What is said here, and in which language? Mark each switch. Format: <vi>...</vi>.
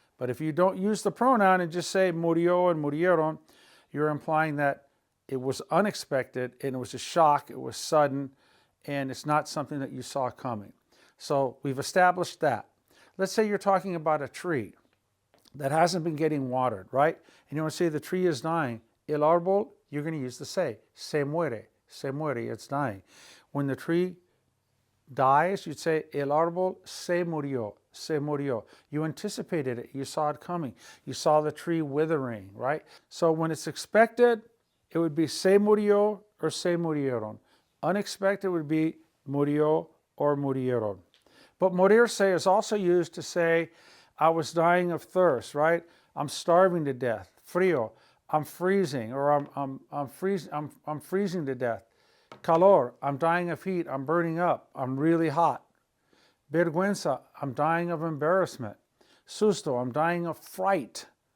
<en>But if you don't use the pronoun and just say murió and murieron, you're implying that it was unexpected and it was a shock, it was sudden, and it's not something that you saw coming. So we've established that. Let's say you're talking about a tree that hasn't been getting watered, right? And you want to say the tree is dying. El árbol, you're going to use the se muere, it's dying. When the tree dies, you'd say</en> <es>el árbol se murió.</es> <en>You anticipated it, you saw it coming. You saw the tree withering, right? So when it's expected, it would be se murió or se murieron. Unexpected would be murió or murieron. But morirse is also used to say, I was dying of thirst, right? I'm starving to death. Frío, I'm freezing, or I'm freezing to death. Calor, I'm dying of heat, I'm burning up, I'm really hot. Vergüenza, I'm dying of embarrassment. Susto, I'm dying of fright.</en>